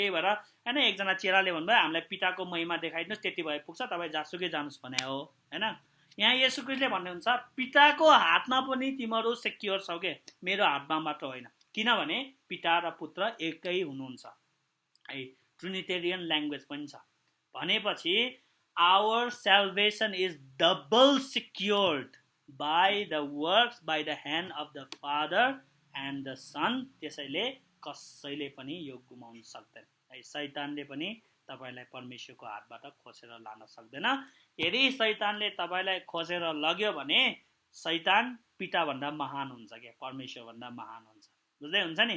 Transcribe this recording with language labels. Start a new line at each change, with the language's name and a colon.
Nepali: त्यही भएर हैन एकजना चेलाले भन्नुभयो हामीलाई पिताको महिमा देखाइदिनुस्, त्यति भए पुग्छ, तपाईँ जासुकै जानुस् भने हो हैन। यहाँ येशू ख्रीष्टले भन्नुहुन्छ पिताको हातमा पनि तिमीहरु सेक्युर छौ के, मेरो हातमा मात्र होइन, किनभने पिता र पुत्र एकै हुनुहुन्छ है, ट्रिनिटेरियन ल्याङ्ग्वेज पनि छ। भनेपछि
English: Our salvation is double secured by the works, by the hand of the Father and the Son।
Nepali: त्यसैले कसैले पनि यो गुमाउन सक्दैन है, शैतानले पनि तपाईलाई परमेश्वरको हातबाट खोसेर लान सक्दैन। यदि शैतानले तपाईलाई खोसेर लग्यो भने शैतान पिता भन्दा महान हुन्छ के, परमेश्वर भन्दा महान हुन्छ, बुझ्दै हुन्छ नि।